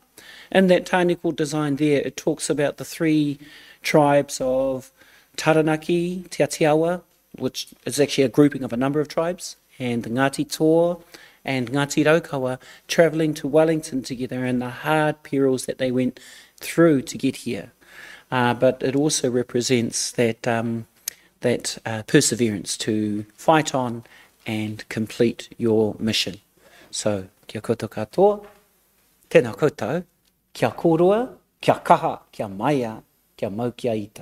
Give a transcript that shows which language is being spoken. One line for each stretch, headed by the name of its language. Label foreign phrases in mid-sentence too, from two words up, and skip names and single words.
English: And that tāniko design there, it talks about the 3 tribes of Taranaki, Te Atiawa, which is actually a grouping of a number of tribes, and the Ngāti Toa and Ngāti Raukawa travelling to Wellington together and the hard perils that they went through to get here. But it also represents that perseverance to fight on and complete your mission. So,
Māori: kia koutou katoa, tēnā koutou, kia kōrua, kia kaha, kia maia, kia mau kia ita.